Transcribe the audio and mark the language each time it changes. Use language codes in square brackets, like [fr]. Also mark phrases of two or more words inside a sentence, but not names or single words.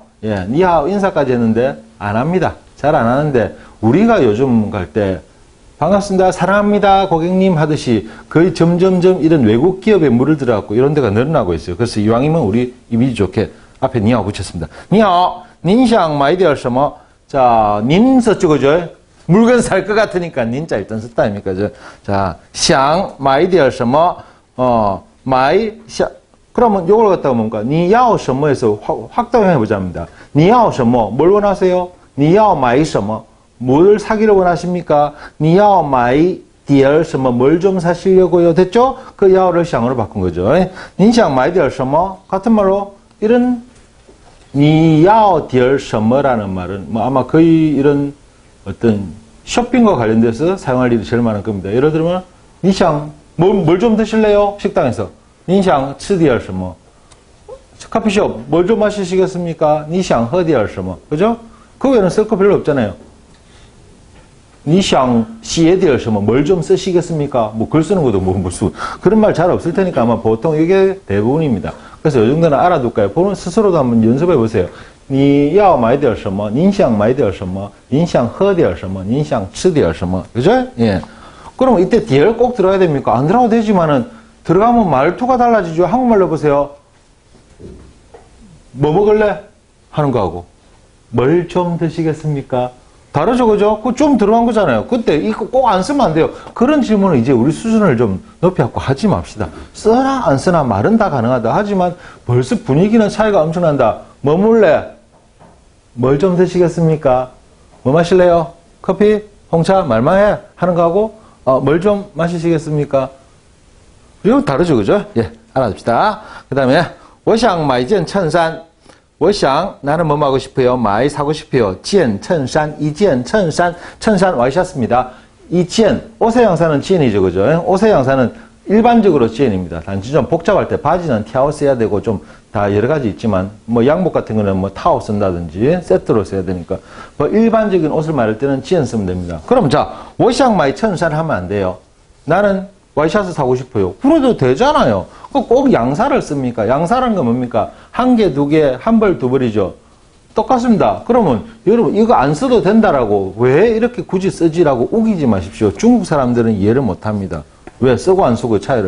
[ko] 예, 니하오 인사까지 했는데 안 합니다. 잘 안 하는데 우리가 요즘 갈 때 반갑습니다, 사랑합니다, 고객님 하듯이 거의 점점점 이런 외국 기업에 물을 들어갖고 이런 데가 늘어나고 있어요. 그래서 이왕이면 우리 이미지 좋게 앞에 니하오 붙였습니다. 니하오, [zh] 您想买点什么? [ko] 자, 닌 썼죠, 그죠? 물건 살 것 같으니까 닌자 일단 썼다 아닙니까? 자, [zh] 想买点什么? 买 [ko] 그러면 요걸 갖다가 뭔가 [zh] 你要什么 [ko] 에서 확장해 보자입니다. [zh] 你要什么? [ko] 뭘 원하세요? [zh] 你要买什么? [ko] 뭘 사기를 원하십니까? [zh] 你要买点什么? [ko] 뭘 좀 사시려고요? 됐죠? 그 야오를 샹으로 바꾼 거죠. [zh] 你想买点什么? [ko] 같은 말로 이런 [zh] 你要点什么 [ko] 라는 말은 뭐 아마 거의 이런 어떤 쇼핑과 관련돼서 사용할 일이 제일 많을 겁니다. 예를 들면 [zh] 你想 [ko] 뭘 좀 드실래요? 식당에서 [zh] 你想吃点什么? [ko] 커피숍 뭘 좀 마시시겠습니까? [zh] 你想喝点什么? [ko] 그죠? 그 외에는 쓸 거 별로 없잖아요. [zh] 你想写点什么? [ko] 뭘 좀 쓰시겠습니까? 뭐 글 쓰는 것도 무슨 그런 말 잘 없을 테니까 아마 보통 이게 대부분입니다. 그래서 이 정도는 알아둘까요? 보면 스스로도 한번 연습해 보세요. [zh] 你要买点什么? 您想买点什么? 您想喝点什么? 您想吃点什么? [ko] 그죠? 예. 그러면 이때 뒤를 꼭 들어야 됩니까? 안 들어가도 되지만은 들어가면 말투가 달라지죠. 한국말로 보세요. 뭐 먹을래? 하는 거하고 뭘 좀 드시겠습니까? 다르죠, 그죠? 그거 좀 들어간 거잖아요. 그때 이거 꼭 안 쓰면 안 돼요. 그런 질문을 이제 우리 수준을 좀 높여갖고 하지 맙시다. 쓰나 안 쓰나 말은 다 가능하다. 하지만 벌써 분위기는 차이가 엄청난다. 뭐 먹을래? 뭘 좀 드시겠습니까? 뭐 마실래요? 커피? 홍차? 말만 해? 하는 거하고 뭘 좀 마시시겠습니까? 이거 다르죠, 그죠? 예, 알아둡시다. 그 다음에 [zh] 我想买件衬衫. 我想 [ko] 나는 뭐 하고 싶어요? 买 사고 싶어요. [zh] 件衬衫, 一件衬衫,衬衫 [ko] 와이셔츠입니다. [zh] 一件 [ko] 옷의 양사는 件이죠, 그죠? 옷의 양사는 일반적으로 件입니다. 단지 좀 복잡할 때 바지는 타오 써야 되고 좀 다 여러 가지 있지만 뭐 양복 같은 거는 뭐 타오 쓴다든지 세트로 써야 되니까 뭐 일반적인 옷을 말할 때는 件 쓰면 됩니다. 그럼 자, [zh] 我想买衬衫 [ko] 하면 안 돼요. 나는 와이셔츠 사고 싶어요. 그래도 되잖아요. 꼭 양사를 씁니까? 양사라는 건 뭡니까? 한 개, 두 개, 한 벌, 두 벌이죠. 똑같습니다. 그러면 여러분 이거 안 써도 된다라고 왜 이렇게 굳이 쓰지라고 우기지 마십시오. 중국 사람들은 이해를 못합니다. 왜 쓰고 안 쓰고의 차이를.